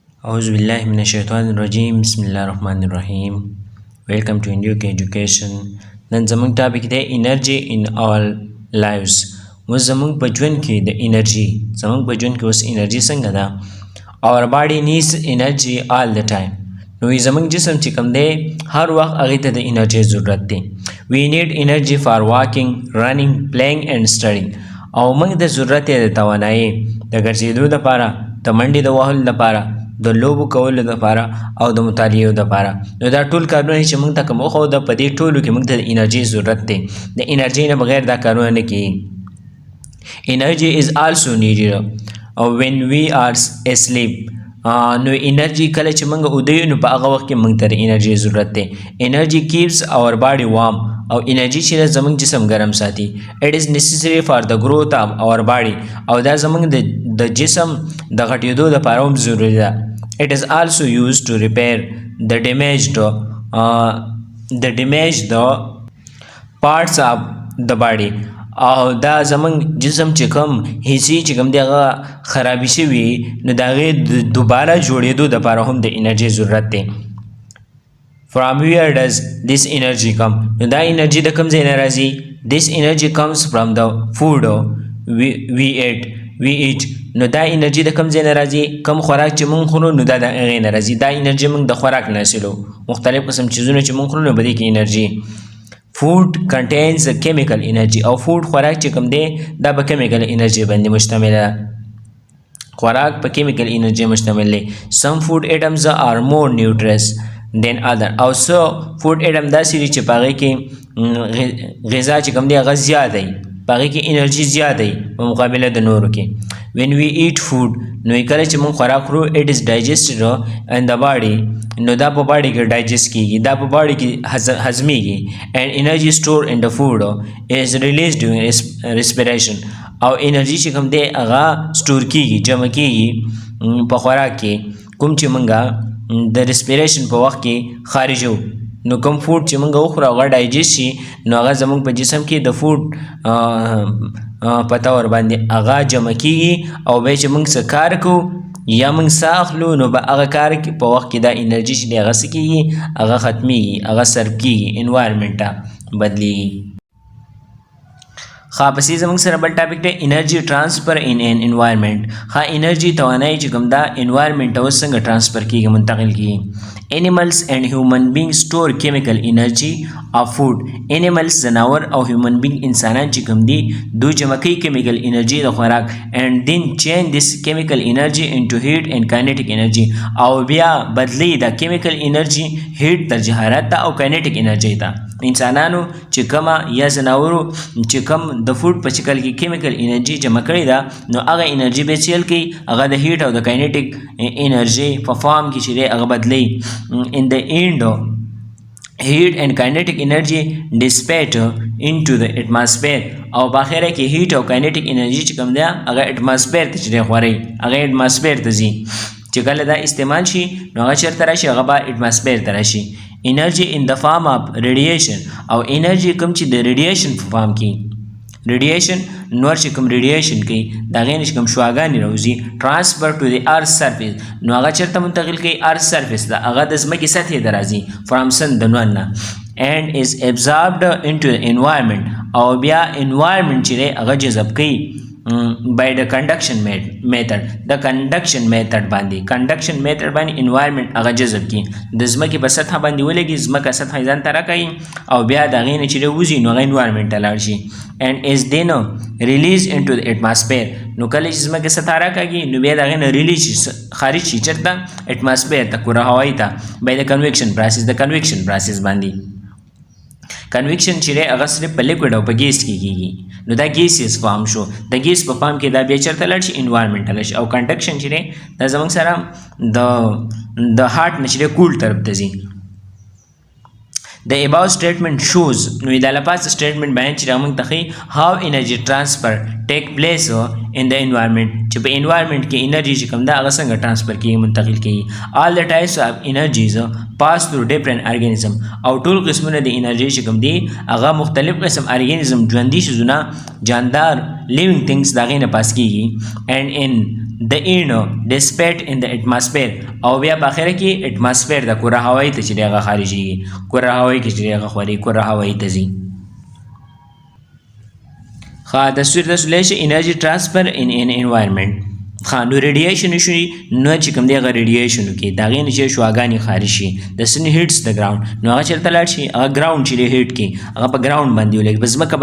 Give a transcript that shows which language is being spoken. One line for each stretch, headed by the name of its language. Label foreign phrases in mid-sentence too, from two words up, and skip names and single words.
Arabic: أعوذ بالله من الشيطان الرجيم بسم الله الرحمن الرحيم.
English: Welcome to Kpk Education.
Pashto: نن زمونږ ټاپک دی انرژي
English: in all lives.
Pashto: اوس زمونږ په ژوند کې د انرژي زمونږ په ژوند کې اوس انرژي څنګه ده؟
English: Our body needs energy all the time.
Pashto: نو زمونږ جسم چې کوم دی هر وخت هغې ته د انرژي ضرورت دی.
English: We need energy for walking, running, playing and studying.
Pashto: او موږ د ضرورت یې د توانایي د ګرځېدو دپاره، د منډې د وهلو دپاره، د لوبو کولو دپاره او د مطالعې دپاره. نو دا ټول کارونه چې موږ ته کوم وښوده، په دې ټولو کې موږ ته د انرژي ضرورت دی. د انرژي نه بغیر دا کارونه نه کېږي.
English: Energy is also needed when we are asleep.
Pashto: نو انرژي کله چې موږ اوده یو نو په هغه وخت کې موږ ته د انرژي ضرورت دی.
English: Energy keeps our body warm.
Pashto: او انرژي چې زموږ جسم ګرم ساتي.
English: It is necessary for the growth of our body.
Pashto: او دا زموږ د جسم د غټېدو دپاره هم ضروري ده.
English: It is also used to repair the damaged parts of the body.
Pashto: او دا زموږ جسم چې کوم حصې چې کوم دی هغه خرابې شوي، نو د هغې د دوباره جوړېدو دپاره هم د انرژي ضرورت دی.
English: From where does this energy come?
Pashto: نو دا انرژي د کوم ځای نه راځي؟
English: This energy comes from the food we eat.
Pashto: نو دا انرژي د کوم ځای نه راځي؟ کوم خوراک چې موږ خورو نو دا د هغې نه راځي. دا انرژي موږ د خوراک نه حاصلو. مختلف قسم چیزونه چې موږ خورو نو په دې کې انرژي.
English: Food contains chemical energy.
Pashto: او food خوراک چې کوم دی دا په
English: chemical energy
Pashto: باندې مشتمل ده. خوراک په
English: chemical energy
Pashto: مشتمل دی.
English: Some food items are more nutritious than other.
Pashto: او
English: so food item
Pashto: داسې دي چې په هغې کې غذا چې کوم دی هغه زیات دی، په هغې کې انرژي زیات دی په مقابله د نورو کې.
English: When we eat food
Pashto: نو کله چې موږ خوراک خورو
English: it is digested in the body.
Pashto: نو دا په باډي کې ډایجسټ کېږي، دا په باډي کې هضمېږي.
English: and energy stored in the food is released during respiration.
Pashto: او انرژي چې کوم دی هغه سټور کېږي، جمع کېږي په خوراک کې کوم چې موږ د ریسپیریشن په وخت کې خارجو. نو کوم فوډ چې موږ وخورو هغه ډایجسټ شي، نو هغه زموږ په جسم کې د فوډ په طور باندې هغه جمع کېږي. او بیا چې موږ څه کار کوو یا موږ ساه اخلو نو به هغه کار په وخت کې دا انرژي چې دی هغه څه کېږي، هغه ختمېږي، هغه سرف کېږي، انوایرمنټ ته بدلېږي. پسې زموږ سره بل ټاپک دی
English: energy transfer in in environment.
Pashto: انرژي توانایي چې کوم دا انوایرمنټ ته اوس څنګه ټرانسفر کېږي، منتقل کېږي.
English: Animals and human beings store chemical energy of food. Animals
Pashto: زناور او
English: human being
Pashto: انسانان چې کوم دي دوی جمع کوي
English: chemical energy
Pashto: د خوراک
English: and then change this chemical energy into heat and kinetic energy.
Pashto: او بیا بدلی دا
English: chemical energy heat
Pashto: تر حرارت ته او kinetic energy ته. انسانانو چې کومه یا زناورو چې کوم د فوډ په شکل کې
English: chemical energy
Pashto: جمع کړې ده، نو هغه انرژي به چیل کوي، هغه د هیټ او د
English: kinetic energy
Pashto: په فارم کې چې دی هغه بدلی.
English: In the end heat and kinetic energy dissipate into the atmosphere.
Pashto: او په اخره کې heat او
English: kinetic energy
Pashto: چې کوم دی هغه atmosphere ته چې دی خوري، هغه atmosphere ته ځي. چې کله دا استعمال شي نو هغه چېرته راشي؟ هغه به atmosphere ته راشي.
English: Energy in the form of radiation.
Pashto: او انرژي کوم چې د radiation په فارم کې radiation نور چې کوم radiation کوي د هغې نه چې کوم شعاګانې راوځي
English: transfer to the earth surface.
Pashto: نو هغه چېرته منتقل کوي؟
English: earth surface
Pashto: ته، هغه د ځمکې سطحې ته راځي
English: from sun
Pashto: د نور نه
English: and is absorbed into the environment.
Pashto: او بیا environment چې دی هغه جذب کوي
English: by the conduction method.
Pashto: د
English: conduction method
Pashto: باندې environment هغه جذب کی د ځمکې په سطحه باندې ولګي، ځمکه سطحه ځان ته راکوي او بیا د هغې نه چې وځي نو هغه environment ته لاړ شي
English: and is then released into the atmosphere.
Pashto: نو کله چې ځمکې سطحه راکاږي نو بیا د هغې نه ریلیز شي، خارج شي چېرته؟ atmosphere ته، کره هوایي ته
English: by the convection process
Pashto: باندې. کنویکشن چې دی هغه صرف په لیکوډ او په ګیس کې کېږي. نو دا
English: gaseous form
Pashto: شو، د ګیس په فارم کې دا بیا چېرته لاړ شي؟ انوایرمنټ ته لاړ شي. او کنډکشن چې دی دا زموږ سره د هارټ نه چې دی کول طرف ته ځي.
English: The above statement shows.
Pashto: نو دا لپاس statement بیان چې موږ ته ښیي
English: how energy transfer take place in the environment.
Pashto: چې په environment کې انرژي چې کوم ده هغه څنګه transfer کېږي، منتقل کېږي.
English: All the types of energies pass through different organism.
Pashto: او ټول قسمونه د انرژي چې کوم دي هغه مختلف قسم ارګانیزم ژوندي شیزونه جاندار
English: living things
Pashto: د هغې نه پاس کېږي
English: and in
Pashto: د اینو ډسپیټ ان د اټماسفیر او بیا په اخره کې اټماسفیر د کره هوایي ته چې دی هغه خارجېږي کره هوایي کې چې دی هغه خوري کره هوایي ته ځي. تصویر تاسو لیدلی شئ
English: energy transfer in in environment.
Pashto: نو ریډیشن شي نو چې کوم دی هغه ریډیشن وکړي د هغې نه چې شعاګانې خارج شي د سن هیټس د ګراوند نو هغه چېرته لاړ شي هغه ګراوند چې دی هیټ کړي هغه په ګراوند باندې ولګي په ځمکه